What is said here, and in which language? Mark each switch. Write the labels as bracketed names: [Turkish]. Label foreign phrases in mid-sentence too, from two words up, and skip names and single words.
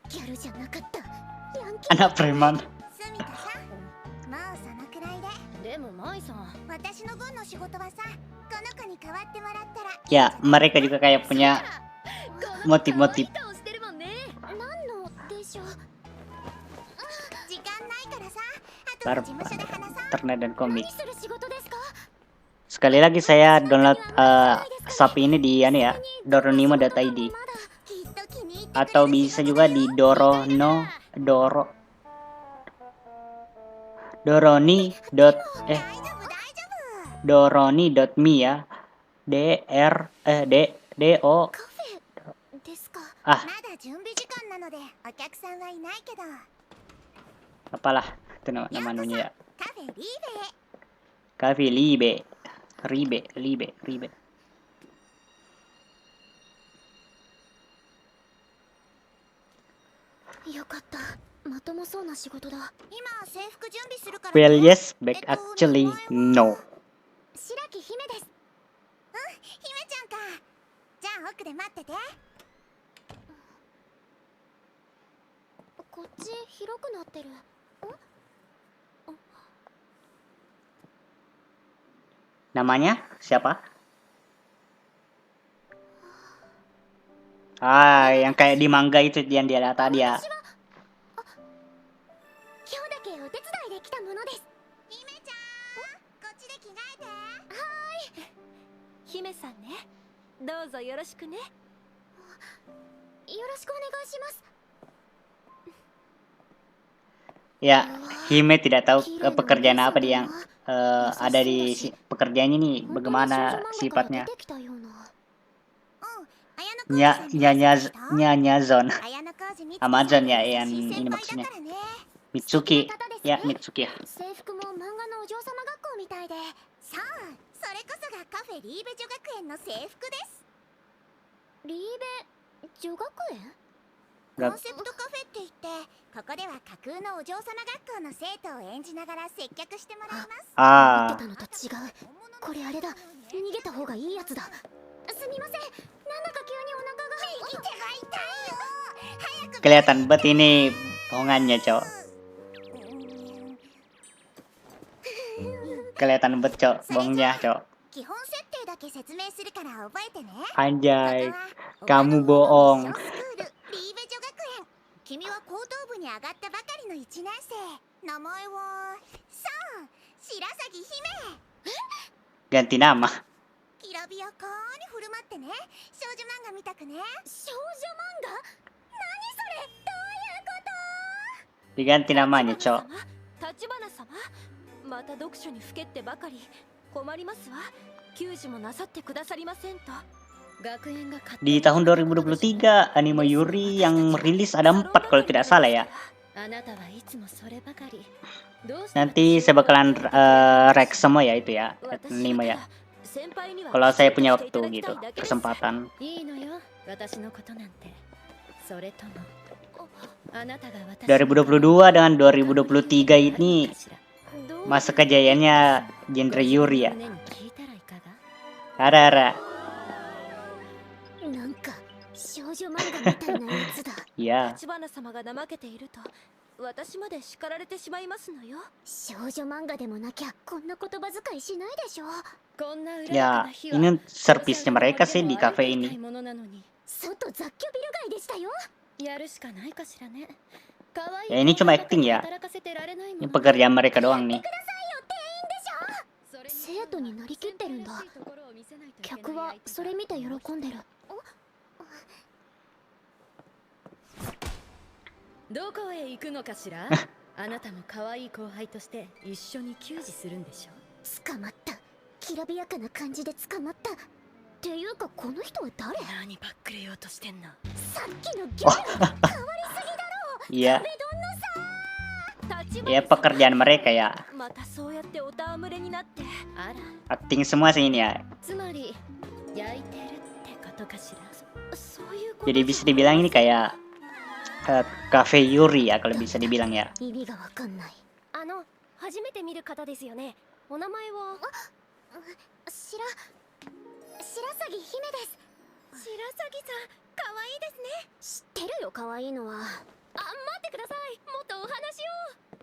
[Japanese] ギャルじゃなかったヤンキー [Indonesian] Anak preman. [Japanese] スミカさんまあそのくらいででもマイさん私の分の仕事はさこの子に代わってもらったら [Indonesian] Ya, mereka juga kayak punya [Japanese] この子 [Indonesian] motif-motif. [Japanese] 可愛い顔してるもんね。何のでしょう時間ないからさあと Bar は事務所で話さ [Indonesian] internet dan komik. [Japanese] 何する仕事ですか [Indonesian] Sekali lagi saya download Shopee ini di ya, doronimo.id [Japanese] まだきっと気に入ってくれる [Indonesian] atau bisa juga di dorono Doro Doroni dot [Japanese] 大丈夫大丈夫。 [Indonesian] Doroni dot me ya. D O [Japanese] カフェですか。 ah まだ準備時間なのでお客さんはいないけど。 [Indonesian] apalah itu nama anunya ya. [Japanese] カフェリーベへ。 Cafe Libe Ribe よかった。まともそうな仕事だ。今制服準備するから、 [English] Well yes back actually no [Japanese] 白木姫です。姫ちゃんか。じゃあ奥で待ってて。こっち広くなってる。 [Indonesian] namanya siapa? Yang kayak di manga itu yang dia lihat tadi ya. [Japanese] 今日だけお手伝いで来たものです。姫ちゃん、こっちで着替えて。はーい。姫さんね、どうぞよろしくね。よろしくお願いします。 [Indonesian] Ya, Hime tidak tahu pekerjaan apa dia yang ada di pekerjaannya nih, bagaimana sifatnya. Nyanya Zon, Amazon ya yang ini maksudnya. Mitsuki, ya Mitsuki ya. [Japanese] 制服も漫画のお嬢様学校みたいで。さあ、それこそがカフェリーベ女学園の制服です。リーベ女学園？コンセプトカフェって言って、ここでは架空のお嬢様学校の生徒を演じながら接客してもらいます。思ってたのと違う。これあれだ。逃げた方がいいやつだ。すみません。なんだか急にお腹が。右手が痛いよ。早く。 [Indonesian] Kelihatan banget ini bohongannya, Cok. Kelihatan banget, Cok, bohongnya, Cok. [Japanese] 基本設定だけ説明するから覚えてね。 [Indonesian] Anjay, kamu bohong. [Japanese] リーベ女学園。君は高等部に上がったばかりの1年生。名前はさあ、白鷺姫。 [Indonesian] Ganti nama. [Japanese] きらびやかに振る舞ってね。少女漫画見たくね。少女漫画？何それ？どういうこと？ [Indonesian] Diganti namanya, Cok. [Japanese] 立花様、また読書にふけってばかり。困りますわ。給仕もなさってくださりませんと。 [Indonesian] Di tahun 2023, anime Yuri yang rilis ada 4 kalau tidak salah ya. Nanti saya bakalan rek semua ya itu ya, anime ya. Kalau saya punya waktu gitu, kesempatan. 2022 dengan 2023 ini masa kejayaannya genre Yuri ya. [Japanese] Ara. なんか少女漫画みたいなやつだ。 [Indonesian] Ya. [Japanese] 立花様が怠けていると私まで叱られてしまいますのよ。少女漫画でもなきゃこんな言葉遣いしないでしょ。 [Indonesian] Ya, ini servisnya mereka sih di cafe ini. [Japanese] 外雑居ビル街でしたよ。 [Indonesian] Ya ini cuma acting ya. Ini pekerjaan mereka doang nih. [Japanese] 生徒になりきってるんだ。客はそれ見て喜んでる。どこへ行くのかしら。あなたも可愛い後輩として一緒に給仕するんでしょ。捕まった。きらびやかな感じで捕まった。っていうかこの人は誰？何ばっくれようとしてんの。さっきのギャル変わりすぎだろ。 [Indonesian] Iya. Ya pekerjaan mereka ya. [Japanese] またそうやってお戯れになって。あら。 [Indonesian] Acting semua sih ini ya. [Japanese] つまり焼いてるってことかしら。そういうこと。 [Indonesian] Jadi bisa dibilang ini kayak cafe Yuri ya kalau bisa dibilang ya. [Japanese] 意味がわかんない。初めて見る方ですよね。お名前は？白鷺姫です。白鷺さん、可愛いですね。知ってるよ、可愛いのは。あ、待ってください。もっとお話を。